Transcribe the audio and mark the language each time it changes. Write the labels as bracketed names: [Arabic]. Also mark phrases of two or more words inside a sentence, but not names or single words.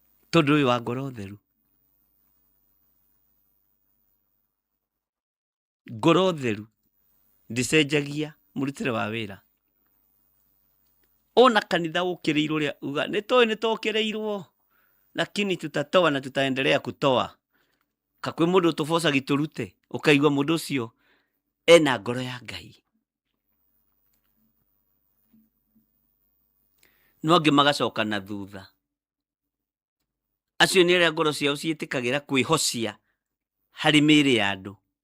[Kikuyu] Tondũ ũyũ wa ngoro theru. Ngoro theru ndĩcenjagia mũrutĩre wa wĩra. Ona kanitha ũkĩrĩirwo ũrĩa uga, "Nĩ tũĩ nĩ tũkĩrĩirwo, [Swahili] lakini tutatoa na tutaendelea kutoa." [Kikuyu] Ka kwĩ mũndũ ũtũboca gĩtũrute, ũkaigua mũndũ ũcio ena ngoro ya Ngai. No angĩ magacoka na thutha. Acio nĩ arĩa ngoro ciao ciĩtĩkagĩra kwĩhocia harĩ mĩĩrĩ ya andũ.